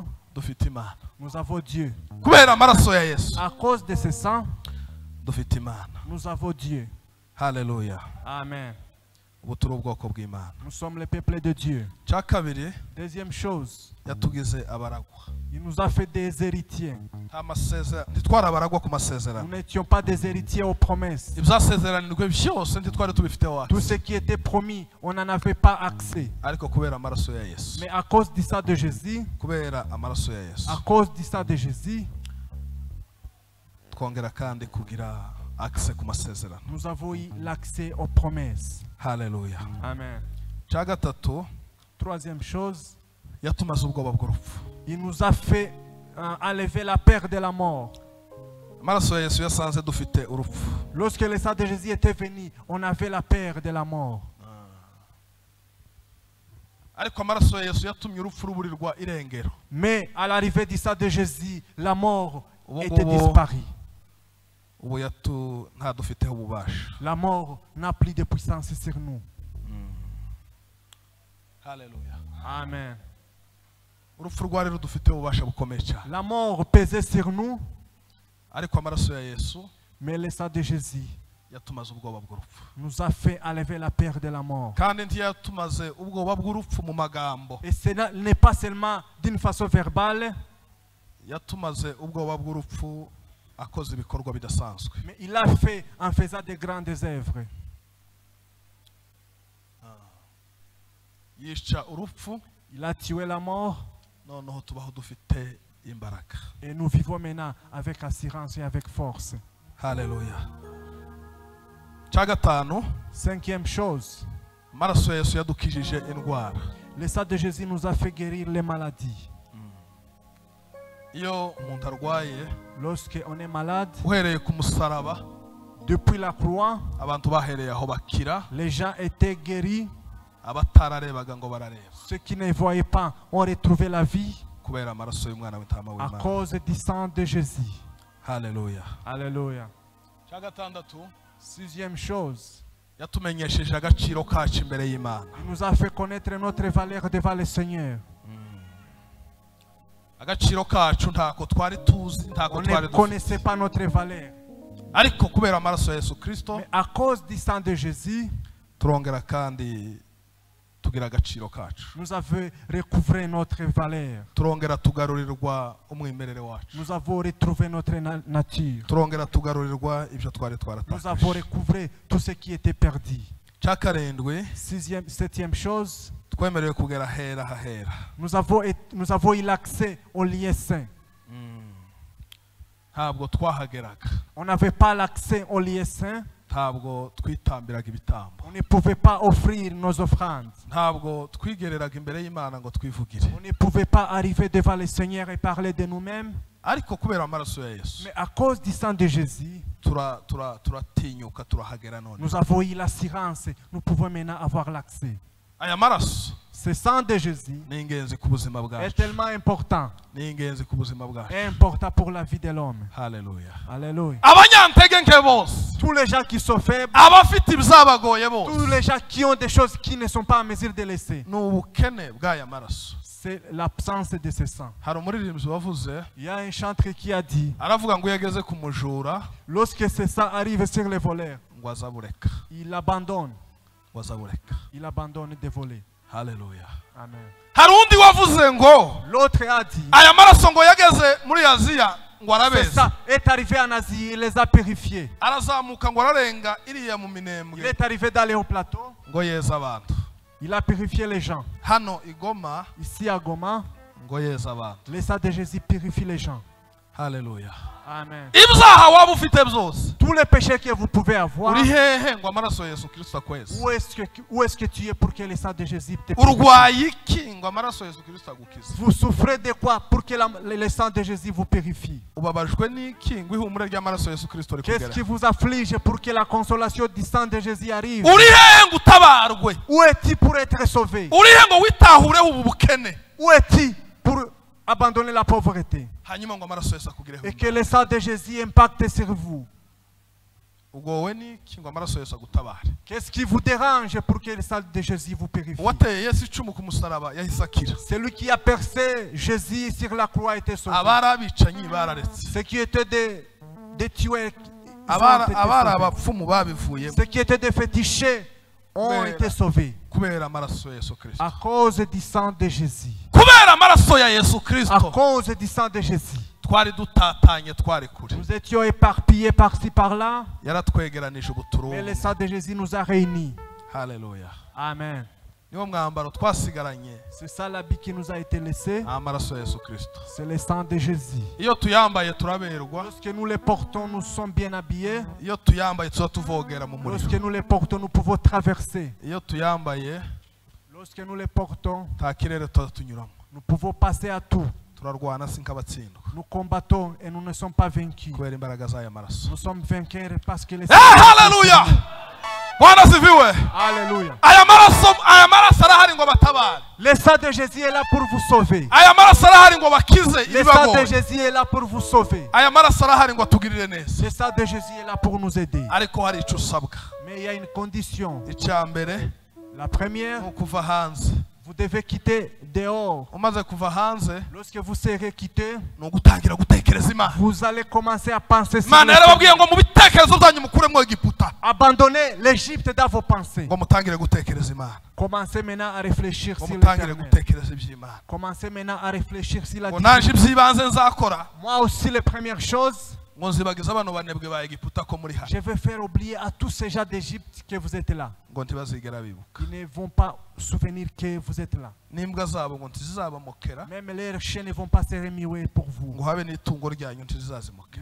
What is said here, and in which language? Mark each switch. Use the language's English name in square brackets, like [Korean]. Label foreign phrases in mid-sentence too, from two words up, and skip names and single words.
[Kinyarwanda] dufite Imana. [French] nous avons Dieu. [Kinyarwanda] kubera amaraso ya Yesu [French] À cause de ce sang, [Kinyarwanda] dufite Imana. [French] nous avons Dieu. [Kinyarwanda] Haleluya. Amen. ubu turi ubwoko bw'Imana. [French] Nous sommes le peuple de Dieu. [Kinyarwanda] cya kabiri, [French] Deuxième chose, [Kinyarwanda] yatugize abaragwa. [French] il nous a fait des héritiers. [Kinyarwanda] nta masezerano, ntitwari abaragwa ku [French] Nous [Kinyarwanda] masezerano. [French] n'étions pas des héritiers aux promesses. [Kinyarwanda] ibyasezeranijwe byose ntitwari tubifiteho [French] Tout [Kinyarwanda] accès, [French] ce qui était promis, on n'en avait pas accès. [Kinyarwanda] ariko kubera amaraso ya Yesu, [French] Mais à cause du sang de Jésus, [Kinyarwanda] kubera amaraso ya Yesu, [French] à cause du sang de Jésus, [Kinyarwanda] twongera kandi kugira accès ku masezerano. [French] nous avons eu l'accès aux promesses. [Kinyarwanda] Haleluya. Amen. cya gatatu, [French] Troisième chose, [Kinyarwanda] yatumaze ubwoba bw'urupfu. [French] il nous a fait enlever la peur de la mort. [Kinyarwanda] amaraso ya Yesu yasanze dufite urupfu, [French] Lorsque le sang de Jésus était venu, on avait la peur de la mort. [Kinyarwanda] ariko amaraso ya Yesu yatumye urupfu ruburirwa irengero. [French] Mais à l'arrivée du sang de Jésus, la mort [Kinyarwanda] Ubu [French] était [Kinyarwanda] ngubu [French] disparue. [Kinyarwanda] ubu nta dufiteho ububasha. [French] La mort n'a plus de puissance sur nous. [Kinyarwanda] Haleluya. Amen. urupfu rwari rudufiteho ububasha bukomeye cyane, [French] La mort pesait sur nous, [Kinyarwanda] ariko amaraso ya Yesu [French] mais le sang de Jésus [Kinyarwanda] yatumaze ubwoba bw'urupfu. [French] nous a fait enlever la peur de la mort. [Kinyarwanda] kandi ntiyatumaze ubwoba bw'urupfu mu magambo, [French] Et ce n'est pas seulement d'une façon verbale, [Kinyarwanda] yatumaze ubwoba bw'urupfu akoze ibikorwa bidasanzwe. [French] mais il l'a fait en faisant de grandes œuvres. [Kinyarwanda] yica urupfu [French] Il a tué la mort [Kinyarwanda] noneho tubaho dufite imbaraga. [French] et nous vivons maintenant avec assurance et avec force. [Kinyarwanda] Haleluya. Cya gatanu, [French] Cinquième chose, [Kinyarwanda] amaraso ya Yesu yadukijije indwara. [French] le sang de Jésus nous a fait guérir les maladies. [Kinyarwanda] Iyo umuntu arwaye [French] Lorsqu'on est malade, [Kinyarwanda] uhereye ku musaraba [French] depuis la croix, [Kinyarwanda] abantu bahereye aho bakira, [French] les gens étaient guéris. [Kinyarwanda] abatararebaga ngo barareba [French] Ceux qui ne voyaient pas ont retrouvé la vie [Kinyarwanda] kubera amaraso y'umwana w'intama [French] à [Kinyarwanda] w'Imana. [French] cause du sang de Jésus. [Kinyarwanda] Haleluya. [French] Alléluia. [Kinyarwanda] Cya gatandatu, [French] Sixième chose, [Kinyarwanda] yatumenyesheje agaciro kacu imbere y'Imana. [French] il nous a fait connaître notre valeur devant le Seigneur. [Kinyarwanda] Agaciro kacu ntako twari tuzi, ntako [French] On [Kinyarwanda] twari [French] ne [Kinyarwanda] dufite, [French] connaissait pas notre valeur. [Kinyarwanda] ariko kubera amaraso ya Yesu Kristo [French] Mais à cause du sang de Jésus, [Kinyarwanda] turongera kandi tugira agaciro kacu, [French] nous avons recouvré notre valeur. [Kinyarwanda] turongera tugarurirwa umwimerere wacu, [French] Nous avons retrouvé notre nature. [Kinyarwanda] turongera tugarurirwa ibyo twari [French] Nous avons [Kinyarwanda] twaratakaje. [French] recouvré tout ce qui était perdu. [Kinyarwanda] Cya karindwi, [French] Septième chose, [Kinyarwanda] twemerewe kugera hera hahera. [French] nous avons eu l'accès au lieu saint. [Kinyarwanda] Ntabwo twahageraga, [French] On n'avait pas l'accès au lieu saint. [Kinyarwanda] ntabwo twitambiraga ibitambo, [French] On ne pouvait pas offrir nos offrandes. [Kinyarwanda] ntabwo twigereraga imbere y'Imana ngo twivugire, [French] On ne pouvait pas arriver devant le Seigneur et parler de nous-mêmes. [Kinyarwanda] ariko kubera amaraso ya Yesu [French] Mais à cause du sang de Jésus, [Kinyarwanda] turatinyuka turahagera none. [French] nous avons eu l'assurance. Nous pouvons maintenant avoir l'accès. [Kinyarwanda] Aya maraso [French] Ce sang de Jésus [Kinyarwanda] ni ingenzi ku buzima [French] est [Kinyarwanda] bwacu, [French] tellement important. [Kinyarwanda] ni ingenzi ku buzima bwacu. [French] Est important pour la vie de l'homme. [Kinyarwanda] Haleluya. [French] Alléluia. [Kinyarwanda] Abanyantege nke bose, [French] Tous les gens qui sont faibles, [Kinyarwanda] abafite ibizabagoye [French] tous [Kinyarwanda] bose, [French] les gens qui ont des choses qui ne sont pas en mesure de laisser, [Kinyarwanda] ni ubukene bw'aya maraso. [French] c'est l'absence de ce sang. [Kinyarwanda] Hari umuririmbyi wavuze, [French] Il y a un chanteur qui a dit, [Kinyarwanda] aravuga ngo iyo ageze ku mujura [French] lorsque ce sang arrive sur les voleurs, [Kinyarwanda] ngo azabureka, [French] il abandonne. [Kinyarwanda] ngo azabureka. [French] Il abandonne de voler. [Kinyarwanda] Haleluya. Amen. Hari undi wavuze ngo [French] L'autre a dit, [Kinyarwanda] aya maraso ngo yageze muri Aziya ngo [French] ce [Kinyarwanda] arabeza, [French] sang est arrivé en Asie, il les a purifiés. [Kinyarwanda] arazamuka ngo ararenga iriya mu [French] Il [Kinyarwanda] minembwe [French] est arrivé dans les hauts plateaux, [Kinyarwanda] ngo yeza abantu. [French] il a purifié les gens. [Kinyarwanda] Hano i Goma [French] Ici à Goma, [Kinyarwanda] ngo yeza abantu. [French] le sang de Jésus purifie les gens. [Kinyarwanda] Haleluya. Amen. Ibyaha waba ufite byose, [French] Tous les péchés que vous pouvez avoir, [Kinyarwanda] uri hehe ngo amaraso ya Yesu Kristo akweze? [French] où est-ce que tu es pour que le sang de Jésus te purifie? [Kinyarwanda] Urwaye iki ngo amaraso ya Yesu Kristo agukize? [French] Vous souffrez de quoi pour que le sang de Jésus vous purifie? [Kinyarwanda] Ubabajwe n'iki ngo ihumure ry'amaraso ya Yesu Kristo [French] Qu'est-ce [Kinyarwanda] rikugere? [French] qui vous afflige pour que la consolation du sang de Jésus arrive? [Kinyarwanda] Uri hehe ngo utabarwe? [French] Où es-tu pour être sauvé? [Kinyarwanda] Uri hehe ngo witahureho ubu bukene? [French] Où es-tu pour abandonner la pauvreté? [Kinyarwanda] Hanyuma ngo amaraso ya Yesu akugireho. [French] Et que le sang de Jésus impacte sur vous. [Kinyarwanda] Ugowe n'iki ngo amaraso ya Yesu agutabare? [French] Qu'est-ce qui vous dérange pour que le sang de Jésus vous purifie? [Kinyarwanda] Uwateye Yesu icumu ku musaraba yahise akira. [French] Celui qui a percé Jésus sur la croix a été sauvé. [Kinyarwanda] Abari abicanyi bararetse, [French] Ceux qui étaient des tueurs, ils ont [Kinyarwanda] abari [French] été sauvés. [Kinyarwanda] abapfumu babivuyemo [French] Ceux qui étaient des fétichés ont Mais- été sauvés [Kinyarwanda] kubera amaraso ya Yesu Kristo. [French] à cause du sang de Jésus. [Kinyarwanda] Kubera amaraso ya Yesu [French] À [Kinyarwanda] Kristo [French] cause du sang de Jésus. [Kinyarwanda] twari dutatanye, twari kure. [French] Nous étions éparpillés par-ci par-là, [Kinyarwanda] Yaratwegeranije ubu turi [French] mais le [Kinyarwanda] umwe. [French] sang de Jésus nous a réunis. [Kinyarwanda] Haleluya. Amen. Niwo mwambaro twasigaranye, [French] C'est ça l'habit qui nous a été laissé. [Kinyarwanda] amaraso ya Yesu Kristo. [French] C'est le sang de Jésus. [Kinyarwanda] Iyo tuyambaye turaberwa, [French] Lorsque nous les portons, nous sommes bien habillés. [Kinyarwanda] iyo tuyambaye tuza tuvogera mu muriro, [French] Lorsque nous les portons, nous pouvons traverser. [Kinyarwanda] iyo tuyambaye [French] Lorsque nous les portons, [Kinyarwanda] nta kirere tuza tunyuramo. [French] nous pouvons passer à tout. [Kinyarwanda] Turarwana si nk'abatsindwa [French] Nous combattons et nous ne sommes pas vaincus. [Kinyarwanda] kubera imbaraga z'aya maraso. [French] Nous sommes vainqueurs parce que les [Kinyarwanda] Haleluya. [Swahili] Bwana sifiwe. [French] Alléluia. [Kinyarwanda] Aya maraso arahari ngo batabare. [French] Le sang de Jésus est là pour vous sauver. [Kinyarwanda] Aya maraso arahari ngo bakize [French] Le sang de [Kinyarwanda] ibibagoye. [French] Jésus est là pour vous sauver. [Kinyarwanda] Aya maraso arahari ngo atugirire neza. [French] Le sang de Jésus est là pour nous aider. [Kinyarwanda] Ariko hari icyo usabwa. [French] Mais il y a une condition. [Kinyarwanda] Icya mbere [French] La première, [Kinyarwanda] ni ukuva hanze. [French] vous devez quitter dehors. [Kinyarwanda] Umaze kuva hanze [French] Lorsque vous serez quitté, [Kinyarwanda] ni ugutangira gutekereza Imana. [French] vous allez commencer à penser sur [Kinyarwanda] Imana [French] le [Kinyarwanda] yarababwiye [French] Seigneur. [Kinyarwanda] ngo mu bitekerezo byanyu mukuremo Egiputa, [French] Abandonnez l'Égypte dans vos pensées. [Kinyarwanda] ngo mutangire gutekereza Imana, [French] Commencez maintenant à réfléchir [Kinyarwanda] ngo [French] sur [Kinyarwanda] mutangire [French] l'éternel. [Kinyarwanda] gutekereza iby'Imana. [French] Commencez maintenant à réfléchir sur la [Kinyarwanda] Ngo naje [French] divinité. [Kinyarwanda] iby'ibanze nzakora [French] Moi aussi, les premières choses, [Kinyarwanda] ngo nzibagiza abantu banebwe ba Egiputa ko muri hano [French] Je vais faire oublier à tous ces gens d'Égypte que vous êtes là. [Kinyarwanda] ngo ntibazigera bibuka [French] Ils ne vont pas souvenir que vous êtes là. [Kinyarwanda] n'imbwa zabo ngo ntizizabamokera [French] Même leurs chiens ne vont pas se remuer pour vous. [Kinyarwanda] ngo habe n'itungo ryanyu ntizizazimokera.